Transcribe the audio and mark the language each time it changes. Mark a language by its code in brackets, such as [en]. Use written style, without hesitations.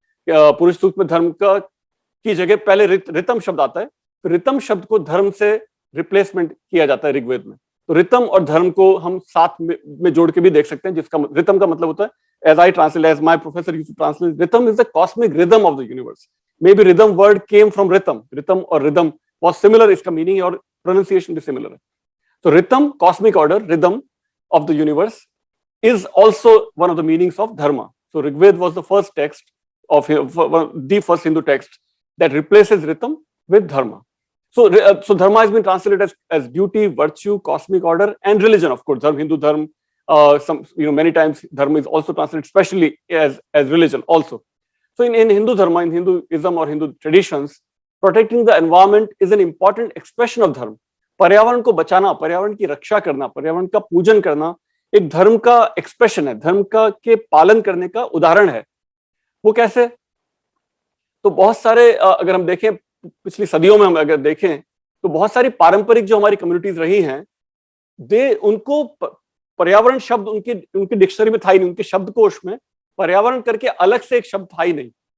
[hi] पुरुष सूक्त में धर्म की जगह पहले रितम शब्द आता है। तो रितम शब्द को धर्म से रिप्लेसमेंट किया जाता है ऋग्वेद में। तो रितम और धर्म को हम साथ में जोड़ के भी देख सकते हैं, जिसका रितम का मतलब होता है, [en] as I translate, as my professor used to translate, rhythm is the cosmic rhythm of the universe. Maybe rhythm word came from rhythm or rhythm was similar, [hi] इसका meaning और pronunciation भी similar है। [en] So rhythm, cosmic order, rhythm of the universe is also one of the meanings of dharma. So Rigved was the first text of the first Hindu text that replaces rhythm with dharma. So dharma has been translated as duty, virtue, cosmic order, and religion. Of course, Hindu dharma. Many times dharma is also translated, especially as religion also. So in Hindu dharma, in Hinduism or Hindu traditions, protecting the environment is an important expression of dharma. [hi] पर्यावरण को बचाना, पर्यावरण की रक्षा करना, पर्यावरण का पूजन करना एक धर्म का एक्सप्रेशन है, धर्म का के पालन करने का उदाहरण है। वो कैसे? तो बहुत सारे, अगर हम देखें पिछली सदियों में, हम अगर देखें तो बहुत सारी पारंपरिक जो हमारी कम्युनिटीज रही हैं, उनको पर्यावरण शब्द उनकी डिक्शनरी में था ही नहीं, उनके शब्दकोश में पर्यावरण करके अलग से एक शब्द था ही नहीं।